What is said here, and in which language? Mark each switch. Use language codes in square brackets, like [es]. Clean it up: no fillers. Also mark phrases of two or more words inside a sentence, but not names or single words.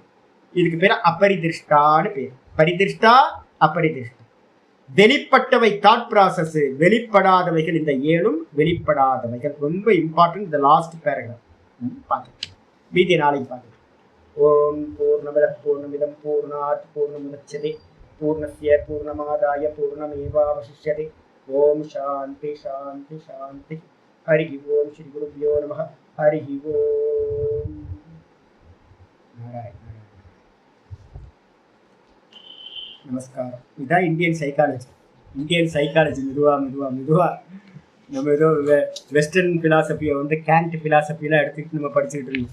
[ta] இதுக்கு பேர் அபரிதிஷ்டான்னு பேர். பரிதிஷ்டா, அபரிதிஷ்டா. வெளிப்பட்டவை [en] thought process, [ta] வெளிப்படாதவைகள் இந்த 7ம் வெளிப்படாதவைகள். ரொம்ப இம்பார்ட்டன்ட். இந்த [en] last paragraph [ta] பார்த்து மீதி நாளைக்கு பார்த்து. [sa] ओम् पूर्णमदः पूर्णमिदम् पूर्णात् पूर्णमुदच्यते पूर्णस्य पूर्णमादाय पूर्णमेवावशिष्यते. ओम् शान्तिः शान्तिः शान्तिः. हरि ओम्। श्री गुरुभ्यो नमः. हरि ओम्। नारायण नमस्कारम्. [ta] இதுதான் [en] Indian psychology. [ta] மெதுவா நம்ம ஏதோ [en] western philosophy [ta] வந்து கேண்ட் ஃபிலாசபிலாம் எடுத்துக்கிட்டு நம்ம படிச்சுக்கிட்டு இருக்கோம்.